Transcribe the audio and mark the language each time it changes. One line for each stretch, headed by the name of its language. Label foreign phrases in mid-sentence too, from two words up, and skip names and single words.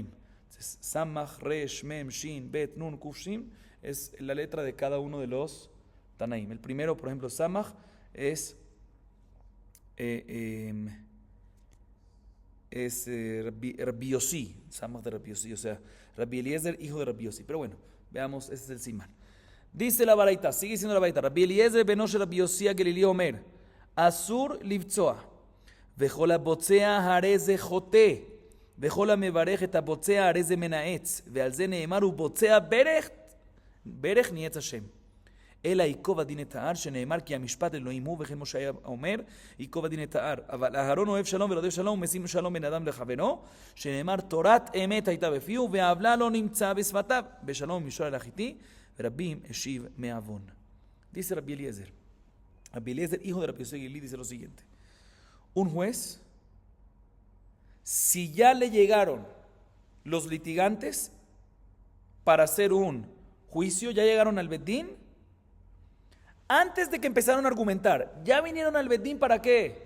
Spanish: Entonces,
Hebrew: סמך, ריש, מם, שין, בית, נון, קוף,
Spanish: Shin, es la letra de cada uno de los tanaim. El primero, por ejemplo, Samach, es Rabbi Yossi, Samach de Rabbi Yossi, o sea, Rabbi Eliezer, hijo de Rabbi Yossi. Pero bueno, veamos, este es el Siman. Dice la baraita, sigue diciendo la baraita.
Hebrew: רבי אליעזר בנו של רבי יוסי הגלילי אומר, אסור לבצוע, וכל הבוצע הרי זה חוטא, וכל המברך את הבוצע הרי זה מנאץ, ועל זה נאמר הוא בוצע ברך ניאץ השם. אלא ייקוב הדין את ההר, שנאמר כי המשפט אלוהים הוא, וכן משה היה אומר, ייקוב הדין את ההר. אבל אהרון אוהב שלום ורודף שלום, ומשים שלום בין אדם לחברו, שנאמר תורת אמת הייתה בפיהו, והעוולה לא נמצא בשפתיו, בשלום משול אל החיתי, ורבים השיב מעוון.
Spanish: Dice Rabbi Eliezer. Rabbi Eliezer, hijo de Rabbi Yosef Gilí, dice lo siguiente. Un juez, si ya le llegaron los litigantes para hacer un juicio, ya llegaron al Bedín, antes de que empezaron a argumentar, ya vinieron al Bedín ¿para qué?